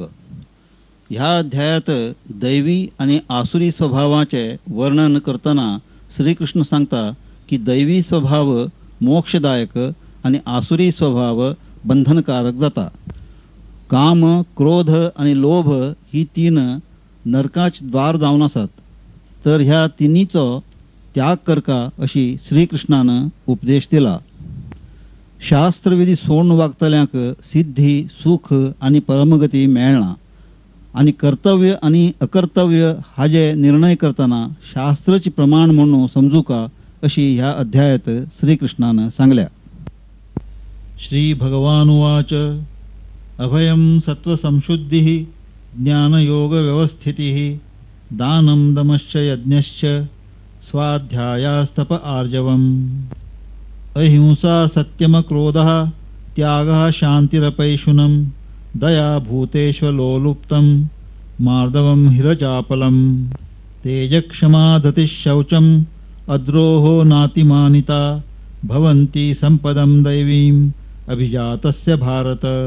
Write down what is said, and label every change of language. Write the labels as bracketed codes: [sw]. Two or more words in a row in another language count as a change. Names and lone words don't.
[kok] ह्या अध्यायात दैवी आणि आसुरी स्वभावाचे वर्णन करताना श्रीकृष्ण सांगता की दैवी स्वभाव मोक्षदायक आणि आसुरी स्वभाव बंधनकारक जाता. काम, क्रोध आणि लोभ ही तीन नरकाच द्वार जावन आसात, तर ह्या तिन्हीचो त्याग करका अशी श्रीकृष्णानं उपदेश दिला. शास्त्रविधी सोडून वागतल्यांक सिद्धी, सुख आणि परमगती मेळना आणि कर्तव्य आणि अकर्तव्य हाजे निर्णय करताना शास्त्राची प्रमाण म्हणून समजूका अशी ह्या अध्यायात श्रीकृष्णानं सांगल्या. [sa] श्री भगवानुवाच अभयं सत्वसंशुद्धिः ज्ञानयोग व्यवस्थितिः दानं दमश्च यज्ञश्च स्वाध्यायास्तप आर्जवम् अहिंसा सत्यम क्रोधः त्यागः शान्तिरपैशुनं दया भूतेष्वलोलुप्तं मार्दवं हिरचापलं तेजक्षमा धतिशौचम् अद्रोहो नातिमानिता भवन्ति संपदं दैवीम् अभिजातस्य भारत.